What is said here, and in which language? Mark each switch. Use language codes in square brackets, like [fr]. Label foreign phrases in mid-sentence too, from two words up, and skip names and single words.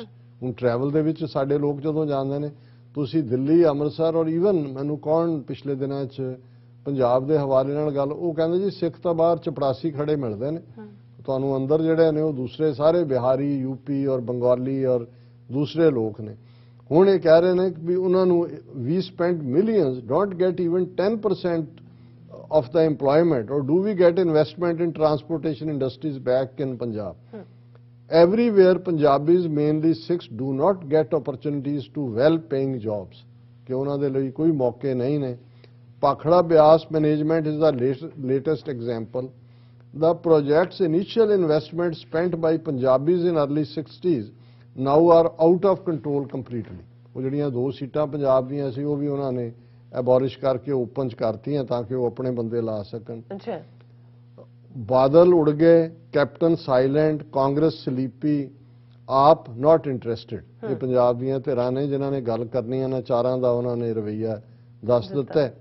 [pa] ਹੁਣ ਟਰੈਵਲ ਦੇ ਵਿੱਚ ਸਾਡੇ ਲੋਕ ਜਦੋਂ ਜਾਂਦੇ ਨੇ, ਤੁਸੀਂ ਦਿੱਲੀ ਅੰਮ੍ਰਿਤਸਰ ਔਰ ਈਵਨ ਮੈਨੂੰ ਕੌਣ ਪਿਛਲੇ ਦਿਨਾਂ 'ਚ ਪੰਜਾਬ ਦੇ ਹਵਾਲੇ ਨਾਲ ਗੱਲ, ਉਹ ਕਹਿੰਦੇ ਜੀ ਸਿੱਖ ਤਾਂ ਬਾਹਰ ਚਪੜਾਸੀ ਖੜੇ ਮਿਲਦੇ ਨੇ, ਤੁਹਾਨੂੰ ਅੰਦਰ ਜਿਹੜੇ ਨੇ ਉਹ ਦੂਸਰੇ ਸਾਰੇ ਬਿਹਾਰੀ ਯੂਪੀ ਔਰ ਬੰਗਾਲੀ ਔਰ ਦੂਸਰੇ ਲੋਕ ਨੇ। ਹੁਣ ਇਹ ਕਹਿ ਰਹੇ ਨੇ ਕਿ ਵੀ ਉਹਨਾਂ ਨੂੰ ਵੀ [en] spend millions, don't get even 10% of the employment, or do we get investment in transportation industries back in Punjab? Everywhere Punjabis, mainly Sikhs, do not get opportunities to well-paying jobs. [hi] कि उन्होंने लिए कोई मौके नहीं ने। [en] Pakhda Beas management is the latest example. The project's initial investment spent by Punjabis in early 60s now are out of control completely. [pa] वो ਜਿਹੜੀਆਂ 2 ਸੀਟਾਂ ਪੰਜਾਬ ਦੀਆਂ ਸੀ ਉਹ ਵੀ ਉਹਨਾਂ ਨੇ ਐਬੋਲਿਸ਼ ਕਰਕੇ ਓਪਨ ਚ ਕਰਤੀਆਂ ਤਾਂ ਕਿ ਉਹ ਆਪਣੇ ਬੰਦੇ ਲਾ ਸਕਣ। ਅੱਛਾ, ਬਾਦਲ ਉੜ ਗਏ, ਕੈਪਟਨ ਸਾਇਲੈਂਟ, ਕਾਂਗਰਸ ਸਲੀਪੀ, ਆਪ [en] not interested. [pa] ਇਹ ਪੰਜਾਬ ਦੀਆਂ ਧਿਰਾਂ ਨੇ ਜਿਨ੍ਹਾਂ ਨੇ ਗੱਲ ਕਰਨੀ ਹੈ ਨਾ, ਚਾਰਾਂ ਦਾ ਉਹਨਾਂ ਨੇ ਰਵੱਈਆ ਦੱਸ ਦਿੱਤਾ ਹੈ।